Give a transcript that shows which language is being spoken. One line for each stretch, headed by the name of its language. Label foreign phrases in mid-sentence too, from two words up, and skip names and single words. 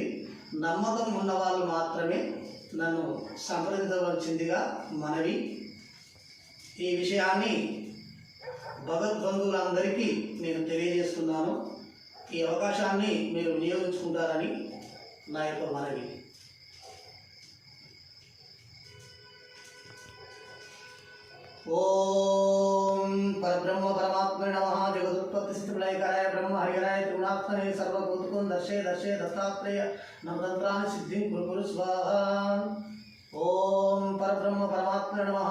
Telugu: నమ్మకం ఉన్న వాళ్ళు మాత్రమే నన్ను సంప్రదించవలసిందిగా మనవి. ఈ విషయాన్ని భగవద్బంధువులందరికీ నేను తెలియజేస్తున్నాను. ఈ అవకాశాన్ని మీరు వినియోగించుకుంటారని నా యొక్క మనవి.
Sanskrit: ओम परब्रह्म परमात्मने नमः। जगदुत्पत्ति स्थिति प्रलयकराय ब्रह्म हरिहराय त्रिगुणात्मने सर्वभूतगुण दर्शे दर्शे दत्तात्रेय नमः। तंत्राणि सिद्धिं कुरु स्वाहा। ओम परब्रह्म परमात्मने नमः।